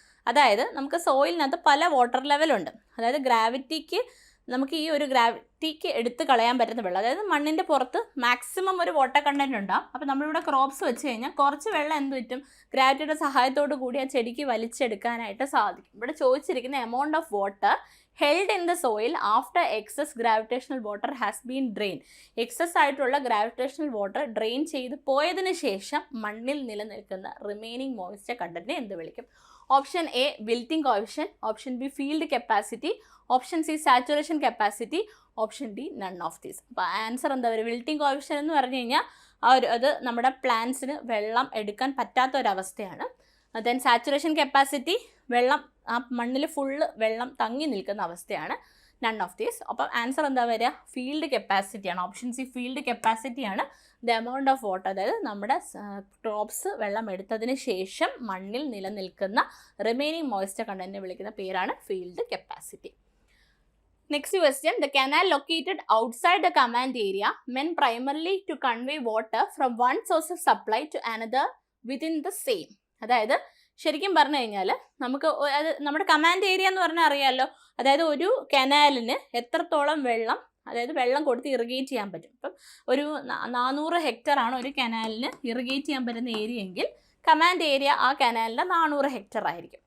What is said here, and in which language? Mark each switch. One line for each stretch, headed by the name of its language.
Malayalam: അതായത് നമുക്ക് സോയിലിനകത്ത് പല വാട്ടർ ലെവലുണ്ട്. അതായത് നമുക്ക് ഈ ഒരു ഗ്രാവിറ്റിക്ക് എടുത്ത് കളയാൻ പറ്റുന്ന വെള്ളം, അതായത് മണ്ണിൻ്റെ പുറത്ത് മാക്സിമം ഒരു വാട്ടർ കണ്ടൻറ്റ് ഉണ്ടാകും. അപ്പോൾ നമ്മളിവിടെ ക്രോപ്സ് വെച്ച് കഴിഞ്ഞാൽ കുറച്ച് വെള്ളം എന്ത് പറ്റും? ഗ്രാവിറ്റിയുടെ സഹായത്തോടു കൂടി ആ ചെടിക്ക് വലിച്ചെടുക്കാനായിട്ട് സാധിക്കും. ഇവിടെ ചോദിച്ചിരിക്കുന്ന
English: Amount of water held in the soil after excess gravitational water has been drained.
Malayalam: Excess ആയിട്ടുള്ള ഗ്രാവിറ്റേഷണൽ വാട്ടർ ഡ്രെയിൻ ചെയ്ത് പോയതിനു ശേഷം മണ്ണിൽ നിലനിൽക്കുന്ന റിമൈനിങ് മോയ്സ്ചർ കണ്ടന്റിനെ എന്ത് വിളിക്കും?
English: Option A wilting coefficient, option B field capacity, option C saturation capacity, option D none of these.
Malayalam: അപ്പോൾ answer എന്താ പറയുക? വിൽറ്റിംഗ് കോഎഫിഷ്യന്റ് എന്ന് പറഞ്ഞു കഴിഞ്ഞാൽ അത് നമ്മുടെ പ്ലാന്റ്സിന് വെള്ളം എടുക്കാൻ പറ്റാത്ത ഒരവസ്ഥയാണ്. ദെൻ സാച്ചുറേഷൻ കപ്പാസിറ്റി, വെള്ളം ആ മണ്ണിൽ ഫുള്ള് വെള്ളം തങ്ങി നിൽക്കുന്ന അവസ്ഥയാണ്. None of these. അപ്പം ആൻസർ എന്താ വരിക? Field കപ്പാസിറ്റിയാണ്. Option C field കപ്പാസിറ്റിയാണ്.
English: the amount of water,
Malayalam: അതായത് നമ്മുടെ ക്രോപ്സ് വെള്ളം എടുത്തതിന് ശേഷം മണ്ണിൽ നിലനിൽക്കുന്ന റിമൈനിങ് മോയ്സ്ചർ കണ്ടന്റിനെ വിളിക്കുന്ന പേരാണ് field capacity.
English: Next question, the canal located outside the command area meant primarily to convey water from one source of supply to another within the same.
Malayalam: അതായത് ശരിക്കും പറഞ്ഞു കഴിഞ്ഞാൽ നമുക്ക് അത് നമ്മുടെ കമാൻഡ് ഏരിയ എന്ന് പറഞ്ഞാൽ അറിയാമല്ലോ. അതായത് ഒരു കനാലിന് എത്രത്തോളം വെള്ളം കൊടുത്ത് ഇറിഗേറ്റ് ചെയ്യാൻ പറ്റും. ഇപ്പം ഒരു 400 ഹെക്ടർ ആണ് ഒരു കനാലിന് ഇറിഗേറ്റ് ചെയ്യാൻ പറ്റുന്ന ഏരിയ എങ്കിൽ കമാൻഡ് ഏരിയ ആ കനാലിൻ്റെ 400 ഹെക്ടർ ആയിരിക്കും.